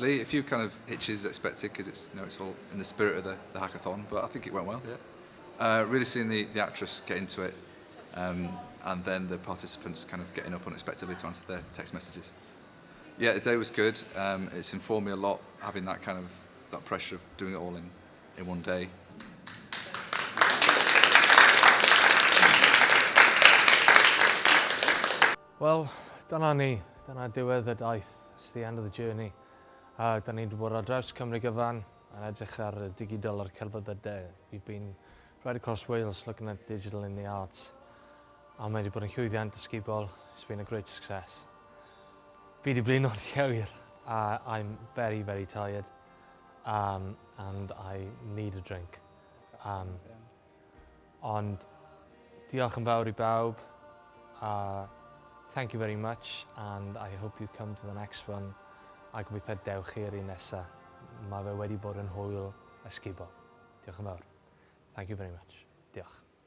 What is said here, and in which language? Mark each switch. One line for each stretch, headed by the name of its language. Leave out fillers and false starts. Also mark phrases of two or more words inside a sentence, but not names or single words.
English: A few kind of hitches expected because it's it's all in the spirit of the hackathon, but I think it went well. Yeah. Really seeing the actress get into it, and then the participants kind of getting up unexpectedly to answer their text messages. Yeah, the day was good. It's informed me a lot having that kind of that pressure of doing it all in one day.
Welsh: Wel, dyna ni. Dyna diwedd y daith.
English: It's the end of the journey.
Welsh: Da ni wedi bod ar draws Cymru gyfan yn edrych ar digidol ar Celfyddydau.
English: We've been right across Wales looking at digital in the arts.
Welsh: A mae wedi bod yn llwyddiant ysgubol.
English: It's been a great success.
Welsh: Fi wedi blino'n llwyr.
English: I'm very, very tired. And I need a drink.
Welsh: Ond diolch yn fawr I bawb.
English: Thank you very much, and I hope you come to the next one.
Welsh: A gobeithio dewch chi ar un nesaf. Mae fe wedi bod yn hwyl ysgubol. Diolch yn fawr.
English: Thank you very much.
Welsh: Diolch.